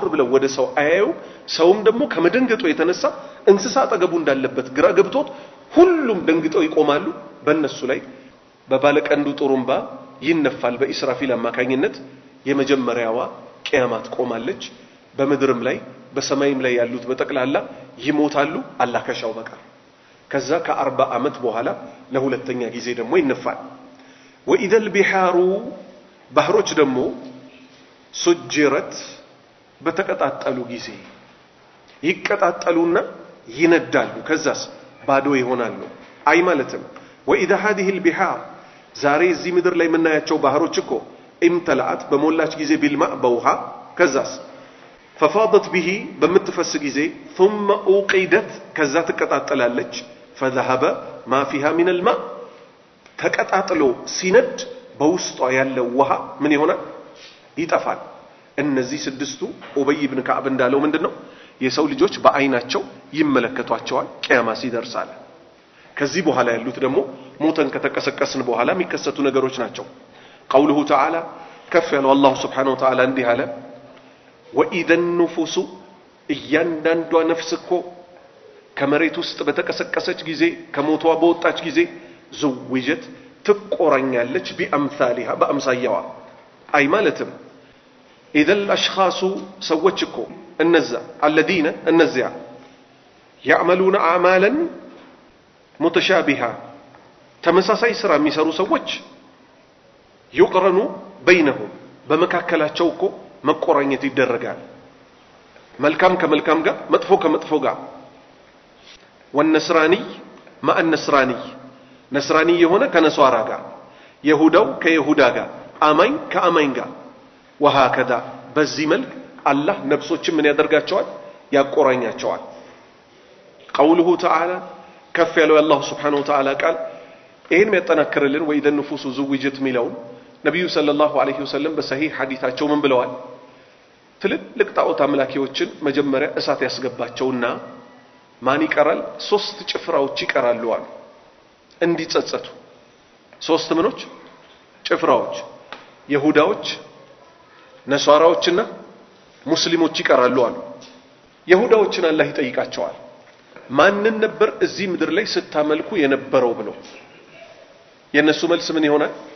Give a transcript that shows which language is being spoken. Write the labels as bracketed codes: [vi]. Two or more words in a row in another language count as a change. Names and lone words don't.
[am] ብለው ወደ ሰው አያዩ። ሰውም ደግሞ ከመደንገጡ የተነሳ እንስሳ አጠገቡ እንዳለበት ግራ ገብቶት ሁሉም ደንግጠው ይቆማሉ። በእነሱ ላይ በባለቀንዱ ጡሩምባ ይነፋል። በኢስራፊል አማካኝነት የመጀመሪያዋ ቂያማ ትቆማለች። በምድርም ላይ በሰማይም ላይ ያሉት በጠቅላላ ይሞታሉ አላህ ከሻው በቀር። ከዛ ከ40 ዓመት በኋላ ለሁለተኛ ጊዜ ደግሞ ይነፋል። [ar] وإذا البحار [am] ባህሮች ደግሞ ሱጅረት በተቀጣጠሉ ጊዜ ይቀጣጠሉና ይነዳሉ። ከዛስ ባዶ ይሆናሉ። አይ ማለትም ወኢዳ [ar] هذه البحار [am] ዛሬ እዚህ ምድር ላይ የምናያቸው ባህሮች እኮ امتلأت በሞላች ጊዜ ቢልማእ በውሃ ከዛስ [ar] ففاضت به [am] በምትፈስ ጊዜ [ar] ثم اوقدت [am] ከዛ ትቀጣጠላለች [ar] فذهب ما فيها من الماء [am] ተቀጣጥሎ ሲነድ በውስጧ ያለው ውሃ ምን ይሆናል? ይጠፋል። እነዚህ ስድስቱ ኡበይ ኢብኑ ከዕብ እንዳለው ምንድነው የሰው ልጆች በአይናቸው ይመለከቷቸዋል ቂያማ ሲደርሳል። ከዚህ በኋላ ያሉት ደግሞ ሞተን ከተቀሰቀስን በኋላ የሚከሰቱ ነገሮች ናቸው። [ar] قوله تعالى كف [am] ያለው አላህ [ar] سبحانه وتعالى [am] እንዲህ አለ [ar] وإذا النفوس [am] እያንዳንዷ ነፍስ እኮ ከመሬት ውስጥ በተቀሰቀሰች ጊዜ ከሞቷ በወጣች ጊዜ زوجت ትቆራኛለች بأمثالها በአምሳያዋ አይ ማለትም [ar] إذا الأشخاص [am] ሰዎች እኮ እነዛ الذين እነዚያ [ar] يعملون أعمالا [am] متشابهة ተመሳሳይ ስራ የሚሰሩ ሰዎች [ar] يقرن بينهم [am] በመካከላቸው እኮ መቆራኘት ይደረጋል። መልካም ከመልካም ጋር መጥፎ ከመጥፎ ጋር [ar] والنصراني مع النصراني [am] ነስራኒ የሆነ ከነሷራ ጋር ይሁዳው ከይሁዳ ጋር አማኝ ከአማኝ ጋር وهكذا በዚህ መልክ አላህ ነፍሶችን ምን ያደርጋቸዋል? ያቆራኛቸዋል። [ar] قوله تعالى [am] ከፍ ያለው አላህ [ar] سبحانه وتعالى [am] ቃል ይሄን የሚያጠናክርልን [ar] وإذا النفوس زوجت [am] ሚለው ነብዩ [ar] صلى الله عليه وسلم [am] በሰሂህ ሐዲታቸው ምን ብለዋል? ትልልቅ ጣዖት አምላኪዎችን መጀመሪያ እሳት ያስገባቸውና ማን ይቀራል? 3 ጭፍራዎች ይቀራሉ አሉ እንዲጸጸቱ። 3 ምኖች ጭፍራዎች ይሁዳዎች ነሷራዎችና ሙስሊሞች ይቀራሉ አሉ። ይሁዳዎችን አላህ ይጠይቃቸዋል ማንን ነበር እዚህ ምድር ላይ ስታመልኩ የነበረው ብሎ። የነሱ መልስ ምን ይሆናል?